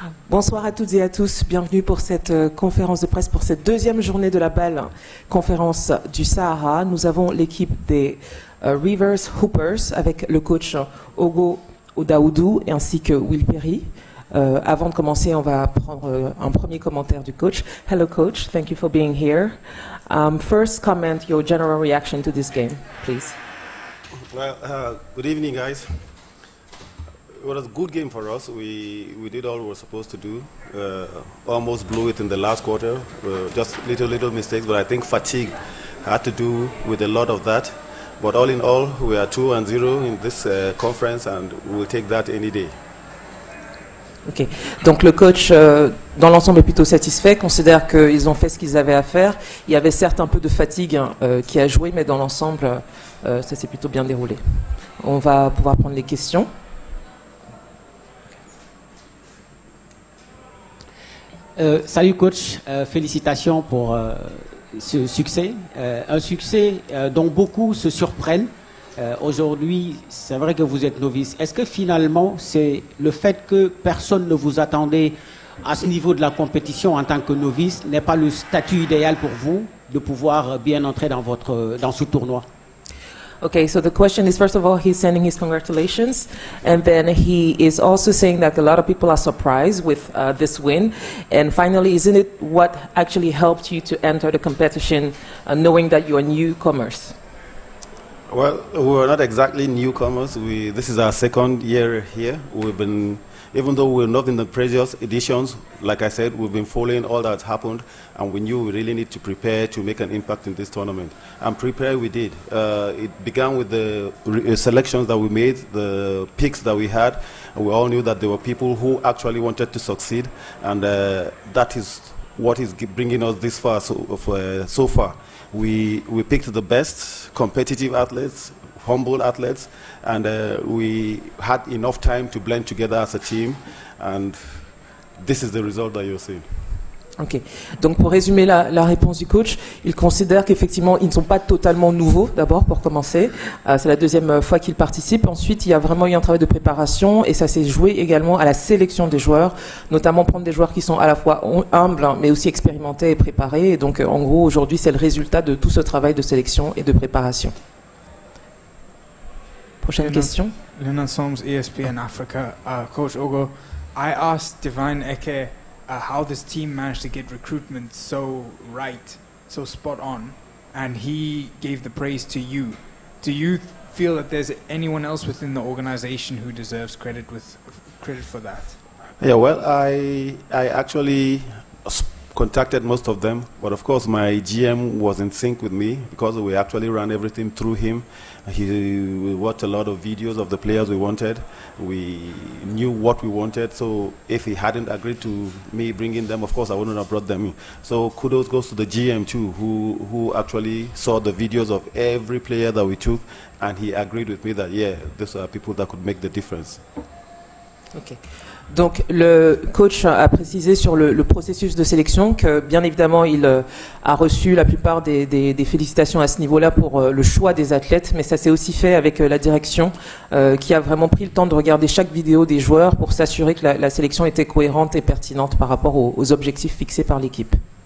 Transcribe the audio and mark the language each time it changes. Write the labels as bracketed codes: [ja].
[fr] Bonsoir à toutes et à tous, bienvenue pour cette conférence de presse, pour cette deuxième journée de la BAL, conférence du Sahara. Nous avons l'équipe des Rivers Hoopers avec le coach Ogo Odaoudou ainsi que Will Perry. Avant de commencer, on va prendre un premier commentaire du coach. [en] Hello coach, thank you for being here. First comment your general reaction to this game, please. Well, good evening guys. It was a good game for us. We did all we were supposed to do. Almost blew it in the last quarter. Just little mistakes, but I think fatigue had to do with a lot of that. But all in all, we are 2-0 in this conference, and we'll take that any day. [fr] Ok, donc le coach, dans l'ensemble, est plutôt satisfait, considère qu'ils ont fait ce qu'ils avaient à faire. Il y avait certes un peu de fatigue qui a joué, mais dans l'ensemble, ça s'est plutôt bien déroulé. On va pouvoir prendre les questions. Salut coach, félicitations pour ce succès. Un succès dont beaucoup se surprennent. Aujourd'hui, c'est vrai que vous êtes novice. Est-ce que finalement, c'est le fait que personne ne vous attendait à ce niveau de la compétition en tant que novice n'est pas le statut idéal pour vous de pouvoir bien entrer dans ce tournoi? [en] Okay, so the question is, first of all, he's sending his congratulations, and then he is also saying that a lot of people are surprised with this win. And finally, isn't it what actually helped you to enter the competition, knowing that you're newcomers? Well, we're not exactly newcomers. This is our second year here. We've been, even though we're not in the previous editions, like I said, we've been following all that's happened, and we knew we really need to prepare to make an impact in this tournament. And prepare we did. It began with the selections that we made, the picks that we had, and we all knew that there were people who actually wanted to succeed, and that is what is bringing us this far so far. We picked the best competitive athletes, humble athletes, and we had enough time to blend together as a team, and this is the result that you're seeing. [fr] Ok, donc pour résumer la réponse du coach, il considère qu'effectivement ils ne sont pas totalement nouveaux d'abord pour commencer, c'est la deuxième fois qu'ils participent, ensuite il y a vraiment eu un travail de préparation et ça s'est joué également à la sélection des joueurs, notamment prendre des joueurs qui sont à la fois humbles mais aussi expérimentés et préparés, et donc en gros aujourd'hui c'est le résultat de tout ce travail de sélection et de préparation. Prochaine question. Lena Soms, ESPN Africa. [en] Coach Ogo, I asked Divine Eke how this team managed to get recruitment so right, so spot on, and he gave the praise to you. Do you feel that there's anyone else within the organization who deserves credit for that? Yeah, well, I actually contacted most of them, but of course my GM was in sync with me because we actually ran everything through him. We watched a lot of videos of the players we wanted. We knew what we wanted, so if he hadn't agreed to me bringing them, of course I wouldn't have brought them in. So kudos goes to the GM too, who actually saw the videos of every player that we took, and he agreed with me that yeah, these are people that could make the difference. Okay. [fr] Donc le coach a précisé sur le processus de sélection que bien évidemment il a reçu la plupart des félicitations à ce niveau-là pour le choix des athlètes, mais ça s'est aussi fait avec la direction qui a vraiment pris le temps de regarder chaque vidéo des joueurs pour s'assurer que la sélection était cohérente et pertinente par rapport aux objectifs fixés par l'équipe.